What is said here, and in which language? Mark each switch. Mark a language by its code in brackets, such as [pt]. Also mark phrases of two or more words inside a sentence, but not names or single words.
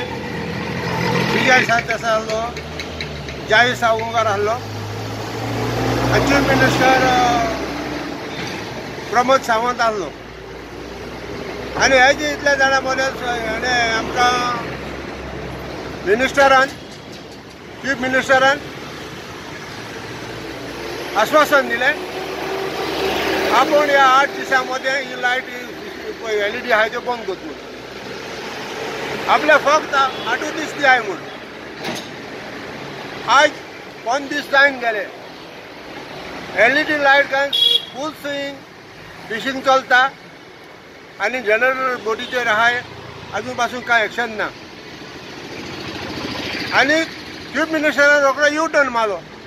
[kok] विजय सातेसा आहलो, जाहीर सावंकार आहलो आनी [en] Chief Minister [kok] प्रमोद सावंत आहलो आनी हेजे इतले जाणां मदें हेणें आमकां [en] Chief Minister [kok] आश्वासन दिले आपण या 8 दिवसांमध्ये ही लाईट LED आहे ते बंद करतो. आपले फक्त 8 दीस आहे म्हणून आज 5 दीस जावन गेले. [en] LED light [kok] काय [en] full swing fishing [kok] चलता आणि [en] general boat [kok] आहाय अजून पासून काय एक्शन ना. आणि चीफ मिनिस्टरान रोखडो U-टर्न मारलो.